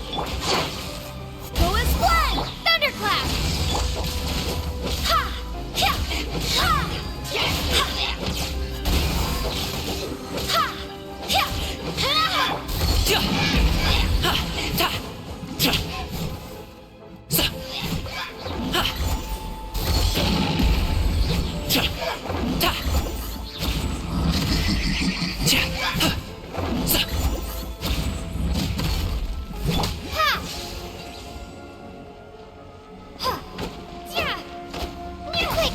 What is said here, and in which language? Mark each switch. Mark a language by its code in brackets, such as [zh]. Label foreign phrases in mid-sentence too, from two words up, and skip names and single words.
[en] Go as one! Thunderclap! Ha! Ha! Ha! Ha! Ha! Ha! Cha. Ha. Ta. Cha. Sa. Ha. Cha. Ta. Cha. Ha. Sa. Quick!